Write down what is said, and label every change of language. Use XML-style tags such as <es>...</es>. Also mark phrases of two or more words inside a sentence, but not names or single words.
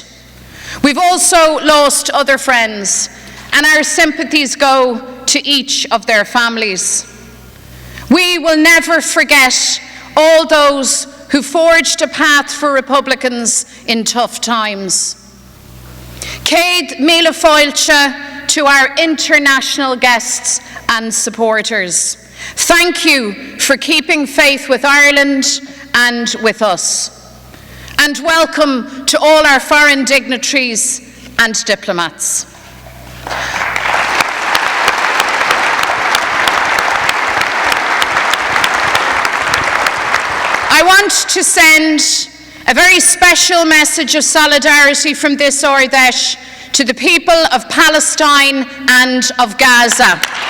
<en>We've also lost other friends, and our sympathies go to each of their families. We will never forget all those who forged a path for Republicans in tough times.</en> <ga>Céad míle fáilte</ga> <en>to our international guests and supporters. Thank you for keeping faith with Ireland and with us. And welcome to all our foreign dignitaries and diplomats. I want to send a very special message of solidarity from this Ard Fheis to the people of Palestine and of Gaza.</en>